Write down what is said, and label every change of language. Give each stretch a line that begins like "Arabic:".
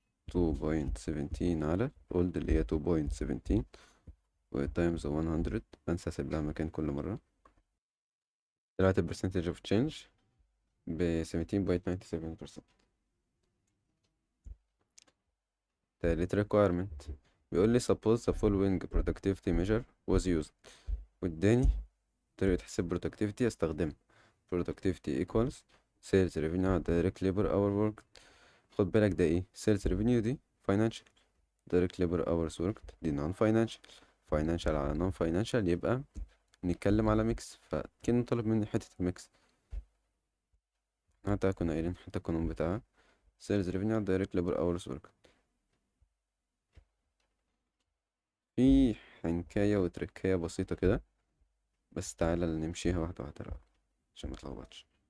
Arabic: 2.17 على الاولد اللي هي 2.17 وتايمز 100. بنسى اسيب لها مكان كل مرة. طلعت البرسنتج اوف تشينج ب 17.97%. تالت requirement بيقول لي suppose the following productivity measure was used، واداني طريقة حساب productivity استخدمها.
English: productivity equals sales revenue على direct labor hour worked. خد بالك ده ايه؟ sales revenue دي financial، direct labor hours worked دي non financial.
Arabic: financial على non financial يبقى نتكلم على ميكس، فكان طلب مني حتة الميكس. حتى كنا قايلين حتى القانون بتاعها sales revenue على direct labor hours worked. في حنكاية وتركاية بسيطة كده، بس تعالى نمشيها واحدة واحدة الأول عشان متلخبطش.